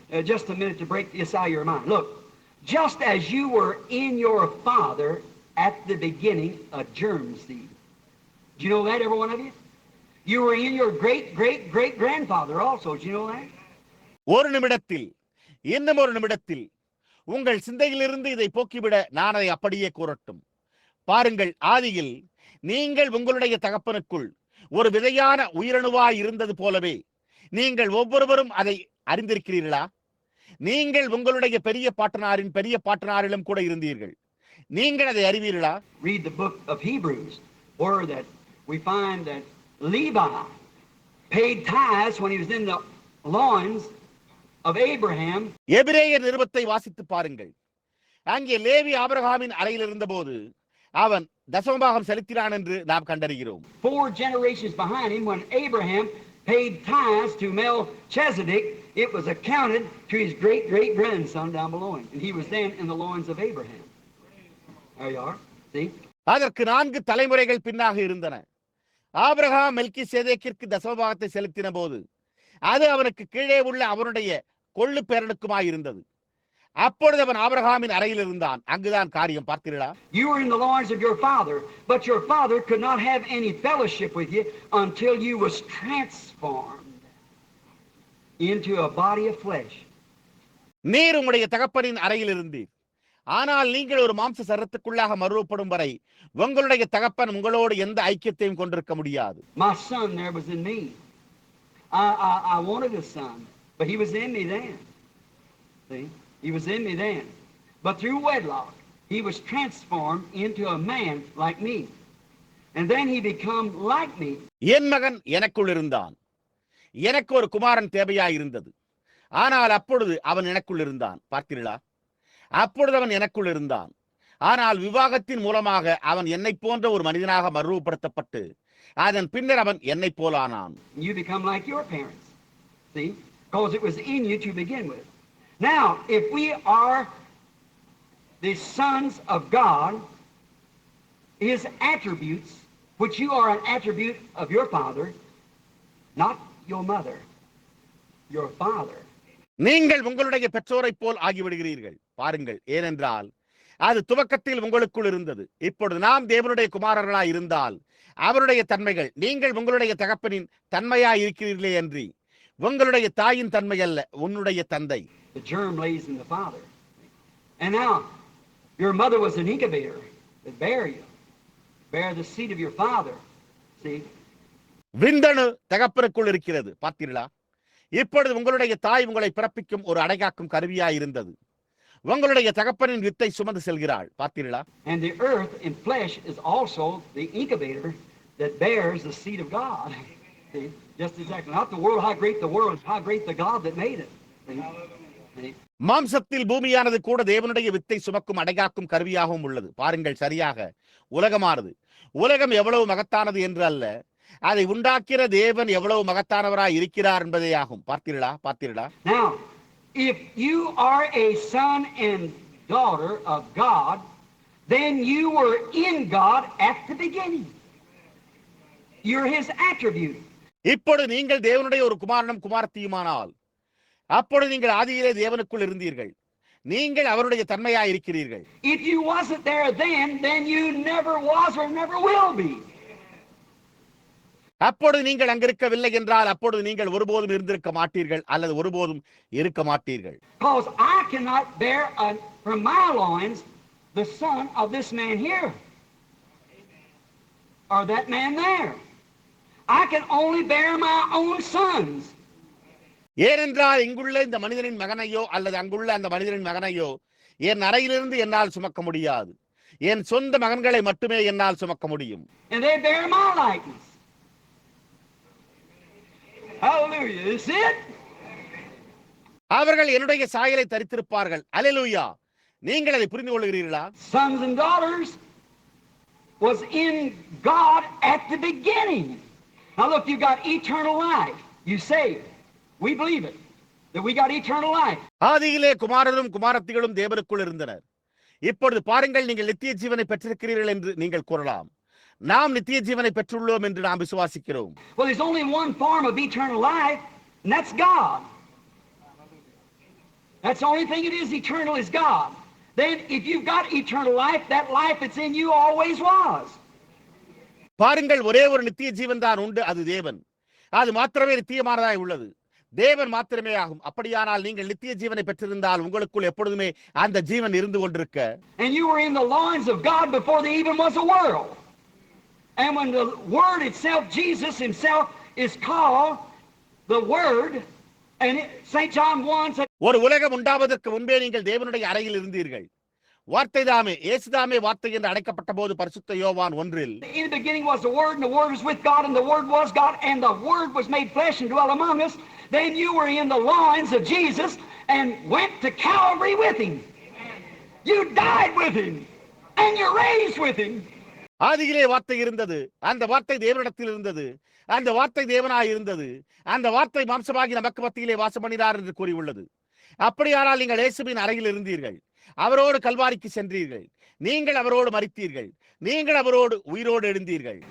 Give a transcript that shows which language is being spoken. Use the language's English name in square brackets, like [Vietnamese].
[English] Just a minute to break this out of your mind. Look, just as you were in your father at the beginning a germ seed. Do you know that, every one of you? You were in your great grandfather also. Do you know that? [Tamil] ஒரு நிமிடத்தில், இன்னும் ஒரு நிமிடத்தில் உங்கள் சிந்தையிலிருந்து இதை போக்கிவிட நான் அதை அப்படியே கூறட்டும். பாருங்கள், ஆதியில் நீங்கள் உங்களுடைய தகப்பனுக்குள் ஒரு விதையான உயிரணுவாய் இருந்தது போலவே நீங்கள் ஒவ்வொருவரும் அதை அறிந்திருக்கிறீர்களா? நீங்கள் உங்களுடைய பெரிய பாட்டனாரிலும் கூட இருந்தீர்கள். நீங்கள் அதை அறிவீர்களா? [English] Read the book of Hebrews, where that we find that Levi paid tithes when he was in the loins of Abraham. [Tamil] எபிரேயர் நிருபத்தை வாசித்து பாருங்கள். அங்கே லேவி ஆபிரகாமின் அறையில் இருந்தபோது அவன் தசமபாகம் செலுத்தினான் என்று நாம் கண்டறிகிறோம். [English] 4 generations behind him, when Abraham paid tithes to Melchizedek, it was accounted to his great grandson down below him, and he was then in the loins of Abraham. There you are. See? [Tamil] அதற்கு 4 தலைமுறைகள் பின்னாக இருந்தன. Abraham மெல்கிசேதேக்கிற்கு தசமபாகத்தை செலுத்தின போது அது அவனுக்கு கீழே உள்ள அவனுடைய கொள்ளு பேரனுக்குமாய் இருந்தது. அப்பொழுது அவன் ஆபிரகாமின் அறையில் இருந்தான். அங்குதான் காரியம். பார்த்தீர்களா? [English] You were in the loins of your father, but your father could not have any fellowship with you until you was transformed into a body of flesh. [Tamil] நீர் உம்முடைய தகப்பனின் அறையில் இருந்தீர். ஆனால் நீங்கள் ஒரு மாம்ச சரீரத்துக்குள்ளாக மறுரூபப்படும் வரை உங்களுடைய தகப்பன் உங்களோடு எந்த ஐக்கியத்தையும் கொண்டிருக்க முடியாது. [English] My son there was in me. I wanted a son, but he was in me then. See? He was in me then. But through wedlock, he was transformed into a man like me. And then he became like me. [Tamil] என் மகன் எனக்குள் இருந்தான். எனக்கு ஒரு குமாரன் தேவையாய் இருந்தது. ஆனால் அப்பொழுது அவன் எனக்குள் இருந்தான். பார்த்தீர்களா? அப்பொழுது அவன் எனக்குள் இருந்தான். ஆனால் விவாகத்தின் மூலமாக அவன் என்னை போன்ற ஒரு மனிதனாக மறுரூபப்படுத்தப்பட்டு அதன் பின்னர் அவன் என்னை போலானான். [English] You become like your parents. See? Because it was in you to begin with. Now, if we are the sons of God, his attributes, which you are an attribute of your father, not your mother, your father. [Tamil] நீங்கள் உங்களுடைய பெற்றோரை போல் ஆகிவிடுகிறீர்கள். பாருங்கள், ஏனென்றால் அது துவக்கத்தில் உங்களுக்குள் இருந்தது. இப்பொழுது நாம் தேவனுடைய குமாரர்களாய் இருந்தால் அவருடைய தன்மைகள் நீங்கள் உங்களுடைய தகப்பனின் தன்மையாய் இருக்கிறீர்களே அன்றி உங்களுடைய தாயின் தன்மை அல்ல, உன்னுடைய தந்தை. [English] The germ lays in the father. And now, your mother was an incubator that bear the seed of your father. See? [Tamil] விந்தணு தகப்பனுக்குள் இருக்கிறது. பார்த்தீர்களா? இப்பொழுது உங்களுடைய தாய் உங்களை பிறப்பிக்கும் ஒரு அடைகாக்கும் கருவியாய் இருந்தது. உங்களுடைய தகப்பனின் வித்தை சுமந்து செல்கிறாள். பார்த்தீர்களா? [English] And the earth in flesh is also the incubator that bears the seed of God. See? Just exactly. Not the world, how great the world, how great the God that made it. See? [Tamil] மாம்சத்தில் பூமியானது கூட தேவனுடைய வித்தை சுமக்கும் அடைகாக்கும் கருவியாகவும் உள்ளது. பாருங்கள், சரியாக உலகமானது, உலகம் எவ்வளவு மகத்தானது என்று அல்ல, அதை உண்டாக்கிற தேவன் எவ்வளவு மகத்தானவராய் இருக்கிறார் என்பதே ஆகும். பார்த்தீர்களா? [English] Now, if you are a son and daughter of God, then you were in God at the beginning. You're his attribute. [Tamil] இப்பொழுது நீங்கள் தேவனுடைய ஒரு குமாரனும் குமாரத்தியுமானால், அப்பொழுது நீங்கள் ஆதியிலே தேவனுக்குள் இருந்தீர்கள். நீங்கள் அவருடைய தன்மையாய் இருக்கிறீர்கள். [English] If you wasn't there then you never was or never will be. [Tamil] அப்பொழுது நீங்கள் அங்கிருக்கவில்லை என்றால் அப்பொழுது நீங்கள் ஒருபோதும் இருந்திருக்க மாட்டீர்கள் அல்லது ஒருபோதும் இருக்க மாட்டீர்கள். [English] Because I cannot bear from my loins the son of this man here or that man there. I can only bear my own sons. [Tamil] ஏனென்றால் இங்குள்ள இந்த மனிதனின் மகனையோ அல்லது அங்குள்ள அந்த மனிதனின் மகனையோ என் அறையிலிருந்து என்னால் சுமக்க முடியாது. என் சொந்த மகன்களை மட்டுமே என்னால் சுமக்க முடியும். [English] And they bear my likeness. Hallelujah. Is it? [Tamil] அவர்கள் என்னுடைய சாயலை தரித்திருப்பார்கள். அல்லேலூயா. நீங்கள் அதை புரிந்து கொள்கிறீர்களா? [English] Sons and daughters was in God at the beginning. Now look, you got eternal life. You say, we believe it, that we got eternal life. [Tamil] ஆதியிலே குமாரரும் குமாரத்திகளும் தேவனுக்குள் இருந்தனர். இப்பொழுது பாருங்கள், நீங்கள் நித்திய ஜீவனை பெற்றிருக்கிறீர்கள் என்று நீங்கள் கூறலாம். நாம் நித்திய ஜீவனை பெற்றுள்ளோம் என்று நாம் விசுவாசிக்கிறோம். [English] Well, there's only one form of eternal life, and that's God. That's the only thing it is eternal is God. Then if you've got eternal life, that life that's in you always was. [Tamil] பாருங்கள், ஒரே ஒரு நித்திய ஜீவன் தான் உண்டு, அது தேவன். அது மாத்திரமே நித்தியமானதாய் உள்ளது, தேவன் மாத்திரமே ஆகும். அப்படியானால் நீங்கள் நித்திய ஜீவனை பெற்றிருந்தால் உங்களுக்குள் எப்பொழுதுமே அந்த ஜீவன் இருந்து கொண்டிருக்க. [English] And you were in the loins of God before there even was a world. And when the Word itself, Jesus himself, is called the Word, and St. John 1 said, [Tamil] ஒரு உலகம் உண்டாவதற்கு முன்பே நீங்கள் தேவனுடைய அறையில் இருந்தீர்கள். வார்த்தை தாமே, இயேசு தாமே வார்த்தை என்று அழைக்கப்பட்ட போது பரிசுத்த யோவான் 1 [English] in the beginning was the Word, and the Word was with God, and the Word was God, and the Word was made flesh and dwelt among us. Then you were in the loins of Jesus and went to Calvary with him. You died with him, and you're raised with him. [Tamil] ஆதியிலே வார்த்தை இருந்தது, அந்த வார்த்தை தேவனிடத்தில் இருந்தது, அந்த வார்த்தை தேவனாய் இருந்தது, அந்த வார்த்தை மாம்சமாகி நமக்கு மத்தியிலே வாசம் பண்ணினார் என்று கூறியுள்ளது. அப்படியானால் நீங்கள் இயேசுவின் அறையில் இருந்தீர்கள், அவரோடு கல்வாரிக்கு சென்றீர்கள், நீங்கள் அவரோடு மரித்தீர்கள், நீங்கள் அவரோடு உயிரோடு எழுந்தீர்கள்.